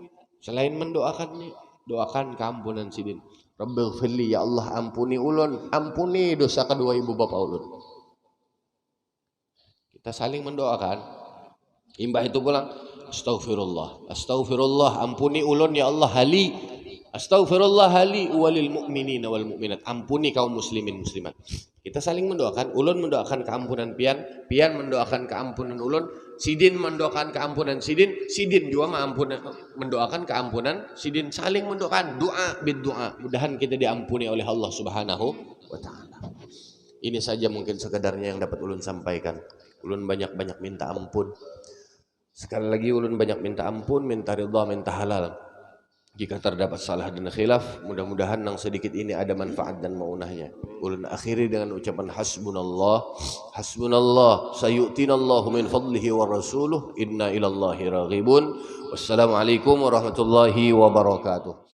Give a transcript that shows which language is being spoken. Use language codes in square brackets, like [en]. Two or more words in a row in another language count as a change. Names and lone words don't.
[bjn] Selain mendoakan nih, doakan keampunan sidin. Rabbighfirli ya Allah ampuni ulun, ampuni dosa kedua ibu bapak ulun. Kita saling mendoakan. Imbah itu pulang, [ar] أستغفر الله أستغفر الله, [bjn] ampuni ulun ya Allah hali, [ar] أستغفر الله لي وللمؤمنين والمؤمنات, [bjn] ampuni kaum muslimin muslimat. Kita saling mendoakan, ulun mendoakan keampunan pian, pian mendoakan keampunan ulun, sidin mendoakan keampunan sidin, sidin juga mendoakan keampunan sidin, saling mendoakan, doa bid doa. Mudahan kita diampuni oleh Allah [ar] سبحانه وتعالى. [bjn] Ini saja mungkin sekedarnya yang dapat ulun sampaikan. Ulun banyak-banyak minta ampun. Sekali lagi ulun banyak minta ampun, minta ridha, minta halal. Jika terdapat salah dan khilaf, mudah-mudahan yang sedikit ini ada manfaat dan maunahnya. Ulun akhiri dengan ucapan [ar] حسبنا الله حسبنا الله سيؤتينا الله من فضله ورسوله إنا إلى الله راغبون. والسلام عليكم ورحمة الله وبركاته.